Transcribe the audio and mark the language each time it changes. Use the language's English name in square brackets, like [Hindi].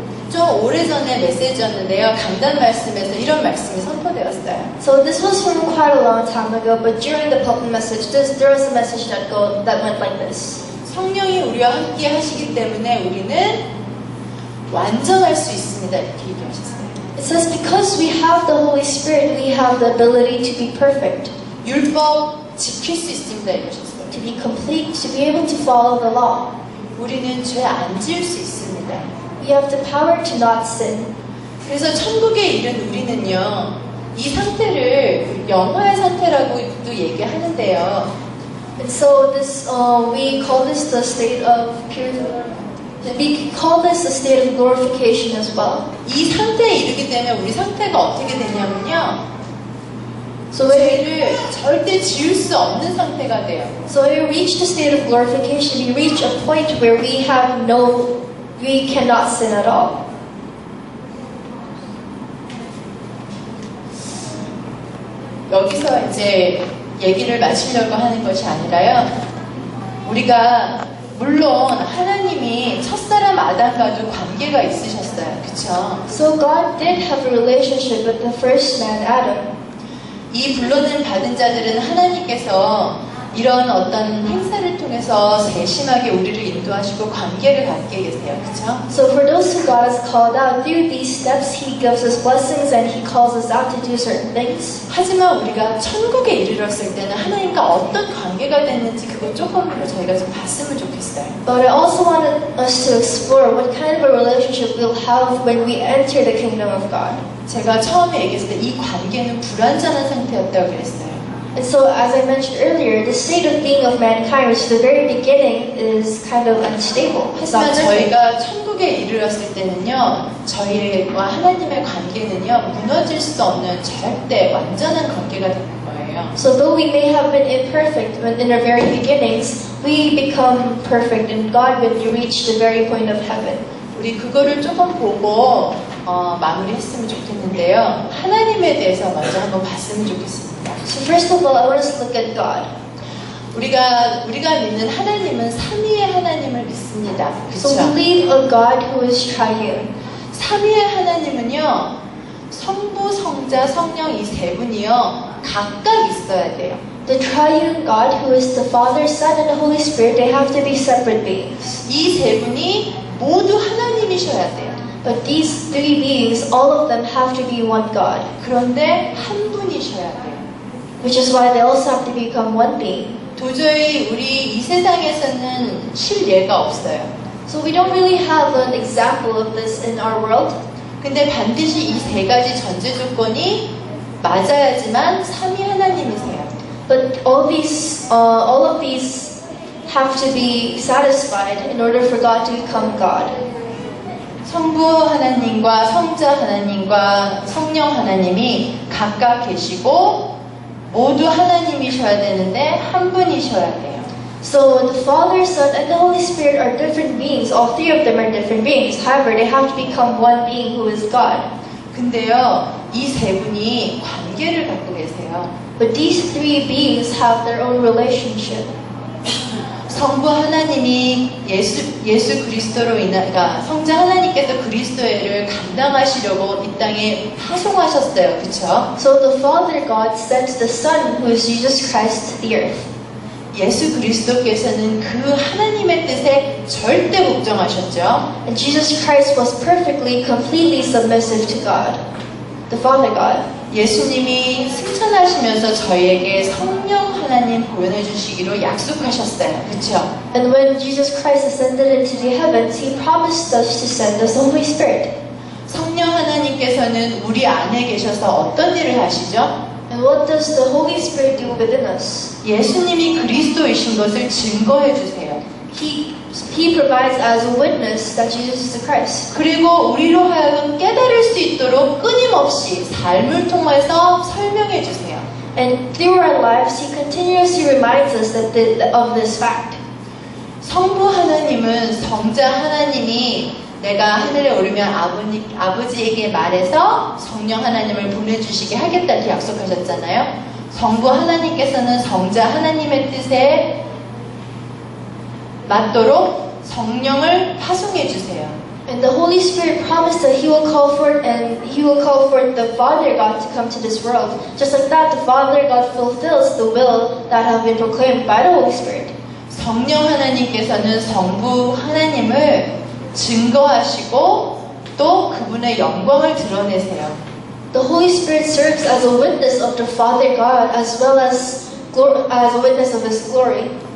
[Korean] 좀 오래전에 메시지였는데요. 강단 말씀에서 이런 말씀이 선포되었어요. [English] So this was from quite a long time ago, but during the pulpit message, there was a message that went like this. [Korean] 성령이 우리와 함께 하시기 때문에 우리는 완전할 수 있습니다. 이렇게 얘기하셨어요. [English] It says, because we have the Holy Spirit, we have the ability to be perfect, [Korean] 율법 지킬 수 있습니다. 이러셨어요. [English] to be complete, to be able to follow the law. [Korean] 우리는 죄 안 지을 수 있습니다. [English] We have the power to not sin. [Korean] 그래서 천국에 이른 우리는요, 이 상태를 영화의 상태라고도 얘기하는데요. [English] And so this, we call this the state of purity. We call this the state of glorification as well. [Korean] 이 상태에 이르기 때문에 우리 상태가 어떻게 되냐면요, [English] So [Korean] 죄를 절대 지을 수 없는 상태가 돼요. [English] So when we reach the state of glorification, we reach a point where we cannot sin at all. [Korean] 여기서 이제 얘기를 마치려고 하는 것이 아니라요. 우리가 물론 하나님이 첫사람 아담과도 관계가 있으셨어요. 그쵸? [English] So God did have a relationship with the first man, Adam. [Korean] 이 불러낸 받은 자들은 하나님께서 이런 어떤 행사를 통해서 세심하게 우리를 인도하시고 관계를 갖게 계세요. 그쵸? [English] So for those who God has called out, through these steps He gives us blessings and He calls us out to do certain things. [Korean] 하지만 우리가 천국에 이르렀을 때는 하나님과 어떤 관계가 됐는지 그거 조금 더 저희가 좀 봤으면 좋겠어요. [English] But I also wanted us to explore what kind of a relationship we'll have when we enter the kingdom of God. [Korean] 제가 처음에 얘기했을 때 이 관계는 불완전한 상태였다고 그랬어요. [English] And so, as I mentioned earlier, the state of being of mankind, which at the very beginning is kind of unstable. It's [Korean] 하지만 [English] not perfect. [Korean] 저희가 천국에 이르렀을 때는요, 저희와 하나님의 관계는요, 무너질 수 없는 절대 완전한 관계가 되는 거예요. [English] So though we may have been imperfect in our very beginnings, we become perfect in God when we reach the very point of heaven. [Korean] 우리 그거를 조금 보고 마무리했으면 좋겠는데요. 하나님에 대해서 먼저 한번 봤으면 좋겠습니다. [English] So first of all, I want us to look at God. [Korean] 우리가 믿는 하나님은 삼위의 하나님을 믿습니다. [English] So we [Korean] 그렇죠? [English] believe a God who is triune. [Korean] 삼위의 하나님은요, 성부, 성자, 성령 이 세 분이요, 각각 있어야 돼요. [English] The triune God, who is the Father, Son, and the Holy Spirit, they have to be separate beings. [Korean] 이 세 분이 모두 하나님이셔야 돼요. [English] But these three beings, all of them have to be one God, [Korean] 그런데 한 분이셔야 돼요. [English] which is why they also have to become one being. [Korean] 도저히 우리 이 세상에서는 실예가 없어요. [English] So we don't really have an example of this in our world. [Korean] 근데 반드시 이 세 가지 전제 조건이 맞아야지만 삼위 하나님이세요. [English] But all of these have to be satisfied in order for God to become God. [Korean] 성부 하나님과 성자 하나님과 성령 하나님이 각각 계시고 모두 하나님이셔야 되는데 한 분이셔야 돼요. [English] So the Father, Son, and the Holy Spirit are different beings. All three of them are different beings. However, they have to become one being who is God. [Korean] 근데요, 이 세 분이 관계를 갖고 계세요. [English] But these three beings have their own relationship. [Korean] 성부 하나님이 예수 그리스도로 그러니까 성자 하나님께서 그리스도를 감당하시려고 이 땅에 파송하셨어요. 그쵸? [English] So the Father God sent the Son, who is Jesus Christ, to the earth. [Korean] 예수 그리스도께서는 그 하나님의 뜻에 절대 복종하셨죠. [English] And Jesus Christ was perfectly, completely submissive to God, the Father God. [Korean] 예수님이 승천하시면서 저희에게 성령 하나님 보내주시기로 약속하셨어요. 그쵸? [English] And when Jesus Christ ascended into the heavens, He promised us to send us the Holy Spirit. [Korean] 성령 하나님께서는 우리 안에 계셔서 어떤 일을 하시죠? [English] And what does the Holy Spirit do within us? [Korean] 예수님이 그리스도이신 것을 증거해 주세요. [English] He provides as a witness that Jesus is the Christ. [Korean] 그리고 우리로 하여금 깨달을 수 있도록 끊임없이 삶을 통해서 설명해 주세요. [English] And through our lives, He continuously reminds us of this fact. [Korean] 성부 하나님은 성자 하나님이 내가 하늘에 오르면 아버지에게 말해서 성령 하나님을 보내주시게 하겠다 이렇게 약속하셨잖아요. 성부 하나님께서는 성자 하나님의 뜻에 맞도록 성령을 파송해 주세요. [English] And the Holy Spirit promised that He will call forth the Father God to come to this world. Just like that, the Father God fulfills the will that have been proclaimed by the Holy Spirit. [Korean] 성령 하나님께서는 성부 하나님을 증거하시고 또 그분의 영광을 드러내세요. [English] The Holy Spirit serves as a witness of the Father God as well as a witness of His glory.